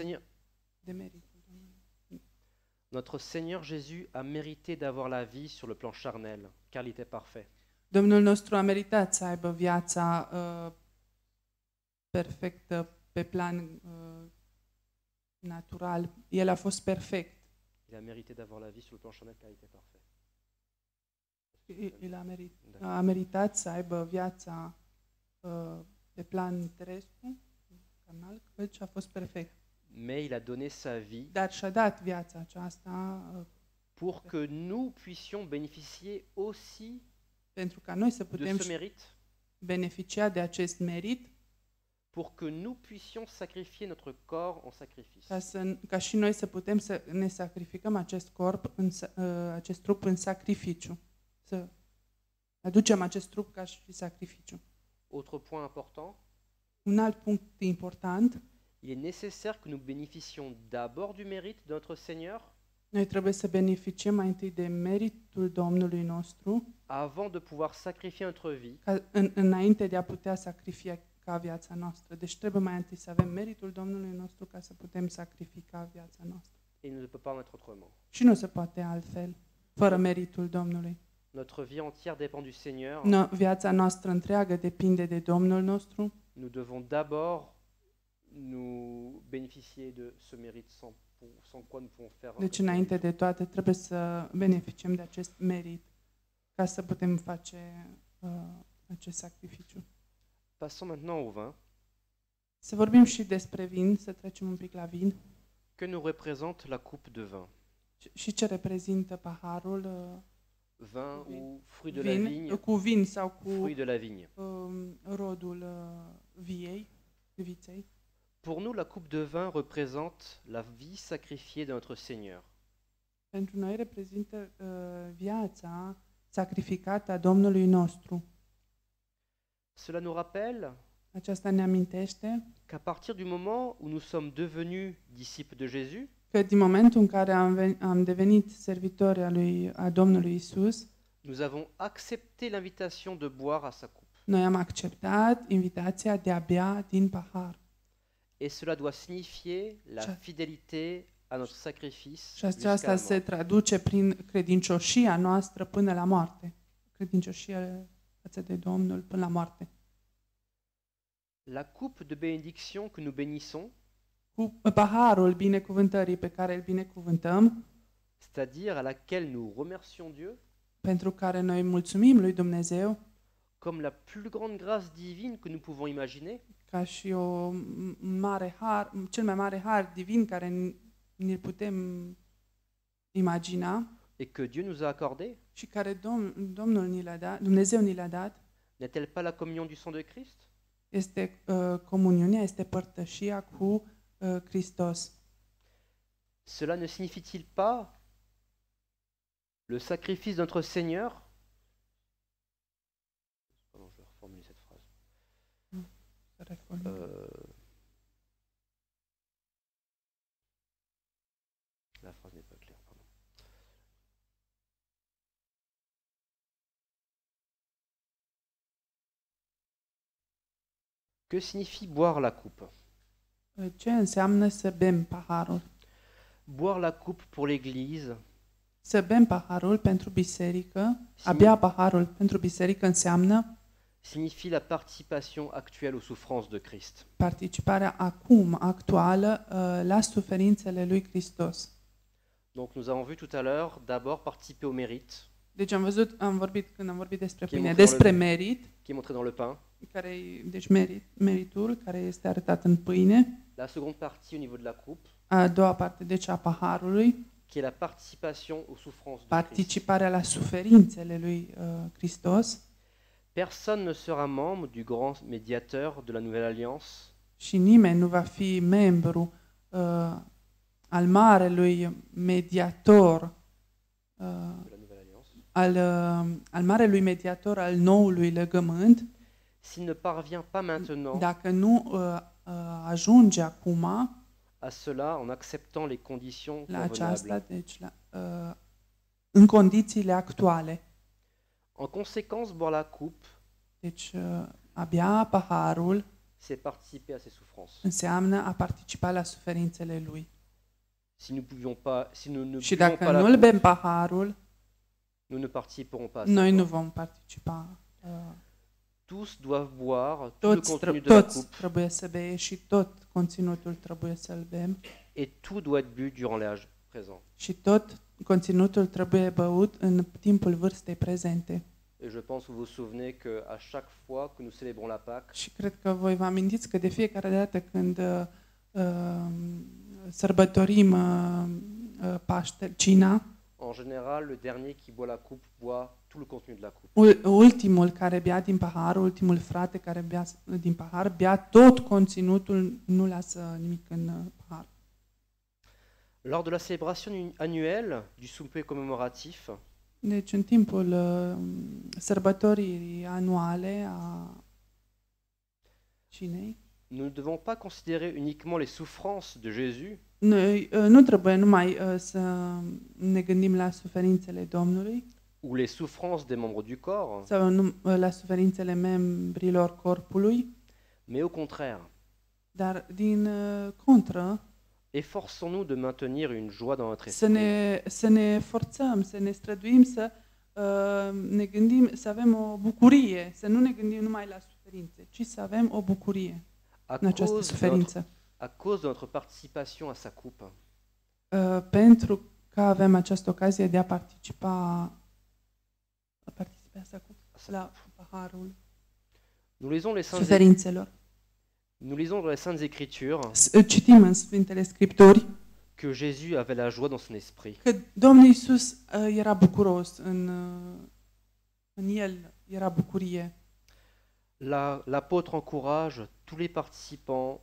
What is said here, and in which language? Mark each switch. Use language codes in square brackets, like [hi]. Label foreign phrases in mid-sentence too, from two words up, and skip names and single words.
[fr] Seigneur, [ro] De meritul Domnului. [fr] notre Seigneur Jésus a mérité d'avoir la vie sur le plan charnel, car il était parfait. [ro] Domnul nostru a meritat să aibă viața perfectă pe plan natural. El a fost perfect. [fr] Il a mérité d'avoir la vie sur le plan charnel, car il était parfait. [ro] El a meritat să aibă viața pe plan terestru, carnal, căci a fost perfect. [fr] Mais il a donné sa vie [ro] Dar și-a dat viața aceasta [fr] pour que nous puissions bénéficier aussi [ro] pentru ca noi să [fr] de [ro] putem [fr] ce mérite, [ro] beneficia de acest merit, [fr] pour que nous puissions sacrifier notre corps en sacrifice. [ro] ca și noi să putem să ne sacrificăm acest corp, acest trup în sacrificiu. Să aducem acest trup ca și sacrificiu. [fr] Autre point important, [ro] Un alt punct important, [fr] il est nécessaire que nous bénéficions d'abord du mérite de notre Seigneur [ro] noi trebuie să beneficiem mai întâi de meritul Domnului nostru, [fr] avant de pouvoir sacrifier notre vie [ro] înainte de a putea sacrifica viața noastră. Deci trebuie mai întâi să avem meritul Domnului nostru ca să putem sacrifica viața noastră. [fr] et il ne peut pas en être autrement. [ro] Și nu se poate altfel, fără meritul Domnului. [fr] Notre vie entière dépend du Seigneur. [ro] Viața noastră întreagă depinde de Domnul nostru. [fr] Nous devons d'abord nous bénéficier de ce mérite sans quoi nous pouvons faire. [ro] Deci, înainte de toate, trebuie să beneficiem de acest merit ca să putem face acest sacrificiu. [fr] Passons maintenant au vin. [ro] Să vorbim și despre vin, să trecem un pic la vin. [fr] Que nous représente la coupe de vin? [ro] Și ce reprezintă paharul [fr] Vin ou fruit de la vigne? [ro] cu vin sau cu [fr] Fruit de la vigne. [ro] rodul viței. [fr] Pour nous, la coupe de vin représente la vie sacrifiée de notre Seigneur. [ro] Pentru noi reprezintă viața sacrificată a Domnului nostru. [fr] Cela nous rappelle [ro] Aceasta ne amintește [fr] qu'à partir du moment où nous sommes devenus disciples de Jésus, [ro] că din momentul în care am devenit servitori a Domnului Isus, [fr] nous avons accepté l'invitation de boire à sa coupe. [ro] noi am acceptat invitația de a bea din pahar. [fr] Et cela doit signifier la [ro] Ce- [fr] fidélité à notre sacrifice [ro] Și [fr] jusqu'à [ro] aceasta [fr] la [ro] se [fr] mort. [ro] traduce prin credincioșia noastră până la moarte. Credincioșia față de Domnul până la moarte. [fr] La coupe de bénédiction que nous bénissons, [ro] Cu paharul binecuvântării pe care îl binecuvântăm, [fr] c'est-à-dire à laquelle nous remercions Dieu, [ro] pentru care noi mulțumim lui Dumnezeu, [fr] comme la plus grande grâce divine que nous pouvons imaginer, [ro] ca și cel mai mare har divin care ne putem imagina [fr] et que Dieu nous a accordé, [ro] și care Domnul ni l-a dat, Dumnezeu ni l-a dat, [fr] n'est-elle pas la communion du sang de Christ? [ro] este comuniunea, este părtășia cu Hristos. [fr] Cela ne signifie-t-il pas le sacrifice de notre Seigneur? Pardon, je vais reformuler cette phrase. La phrase n'est pas claire, pardon. Que signifie boire la coupe? [ro] Ce înseamnă să bem paharul? [fr] Boire la coupe pour l'Église [ro] Să bem paharul pentru biserică, a bea paharul pentru biserică înseamnă [fr] signifie la participation actuelle aux souffrances de Christ. [ro] participarea actuală la suferințele lui Hristos. [fr] Donc nous avons vu tout à l'heure d'abord participer au mérite [ro] Deci când am vorbit despre [fr] Qui est [ro] pâine, [fr] montré dans [ro] despre [fr] le- [ro] merit, [fr] qui est montré dans le pain. [ro] deci meritul care este arătat în pâine, [fr] La seconde partie au niveau de la coupe, [ro] a doua parte deci a paharului, [fr] qui est la participation aux souffrances de Christ. [ro] participarea la suferințele lui Hristos. [fr] Personne ne sera membre du grand médiateur de la Nouvelle Alliance [ro] Și nimeni nu va fi membru al marelui mediator, [fr] de la Nouvelle Alliance, [ro] al marelui mediator al noului legământ, [fr] s'il ne parvient pas maintenant [ro] dacă nu ajunge acum [fr] à cela en acceptant les conditions [ro] la aceasta, [fr] convenables. [ro] deci în condițiile actuale. [fr] En conséquence, boire la coupe, [ro] Deci a bea paharul [fr] c'est participer à ses souffrances. [ro] înseamnă a participa la suferințele lui. [fr] Si nous ne [ro] Și [fr] buvons [ro] dacă [fr] pas la [ro] nu îl [fr] coupe, [ro] bem paharul, [fr] nous ne participerons pas à ça. [ro] noi nu vom participa. [fr] Tous doivent boire tout le contenu de la [ro] Toți [fr] coupe [ro] trebuie să bea și tot conținutul trebuie să-l bem [fr] et tout doit être bu durant l'âge présent. [ro] și tot conținutul trebuie băut în timpul vârstei prezente. [fr] Et je pense que vous vous souvenez qu'à chaque fois que nous célébrons la Pâque, [ro] Și cred că voi vă amintiți că de fiecare dată când sărbătorim Paște, cina, [fr] en général, le dernier qui boit la coupe boit tout le contenu de la coupe. [ro] ultimul care bea din pahar, ultimul frate care bea din pahar, bea tot conținutul, nu lasă nimic în pahar. [fr] Lors de la célébration annuelle du souper commémoratif, [ro] Deci în timpul sărbătorii anuale a cinei, [fr] nous ne devons pas considérer uniquement les souffrances de Jésus, [ro] noi nu trebuie numai să ne gândim la suferințele Domnului [fr] ou les souffrances des membres du corps, [ro] sau la suferințele membrilor corpului, [fr] mais au contraire, [ro] dar din contră [fr] efforçons-nous de maintenir une joie dans notre [ro] să [fr] esprit, [ro] să ne forțăm, să ne străduim să ne gândim, să avem o bucurie, să nu ne gândim numai la suferințe, ci să avem o bucurie [fr] à [ro] în această [fr] cause, [ro] suferință. [fr] à cause de notre participation à sa coupe. [ro] Pentru că avem această ocazie de a participa la paharul [fr] Nous lisons les Saintes, [ro] suferințelor. [fr] nous lisons dans les Saintes Écritures [ro] Citim în Sfintele Scripturi [fr] que Jésus avait la joie dans son esprit. [ro] că Domnul Iisus era bucuros, în El era bucurie. [fr] L'apôtre encourage tous les participants